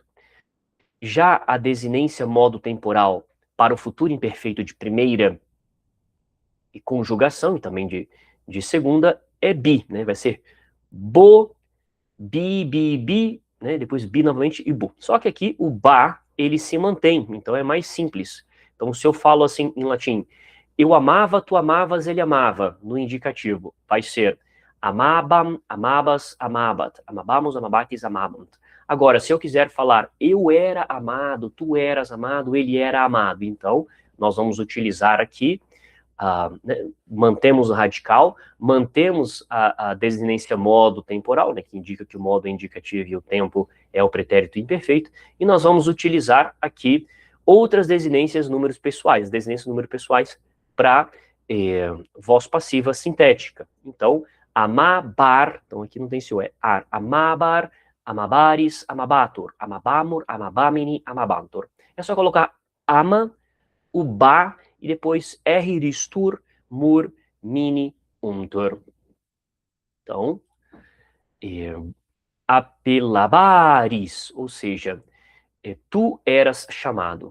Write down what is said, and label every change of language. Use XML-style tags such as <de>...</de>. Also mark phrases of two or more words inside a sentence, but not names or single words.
<pt>Já a desinência modo temporal para o futuro imperfeito de primeira e conjugação, e também de segunda, é bi, né? Vai ser bo, bi, né? Depois bi novamente e bu. Só que aqui o ba, ele se mantém, então é mais simples. Então se eu falo assim em latim, eu amava, tu amavas, ele amava, no indicativo, vai ser</pt> <la>amabam, amabas, amabat, amabamos, amabates, amabant.</la> <pt>Agora, se eu quiser falar eu era amado, tu eras amado, ele era amado, então nós vamos utilizar aqui, né, mantemos o radical, mantemos a desinência modo temporal, né, que indica que o modo é indicativo e o tempo é o pretérito imperfeito, e nós vamos utilizar aqui outras desinências números pessoais, desinências números pessoais para voz passiva sintética. Então, amabar, então aqui não tem se o é,</pt> <la>amabar, amabaris, amabatur, amabamur, amabamini, amabantur.</la> <pt>É só colocar ama, o ba, e depois ristur, mur, mini, untur. Então, apelabaris, ou seja, tu eras chamado.</pt>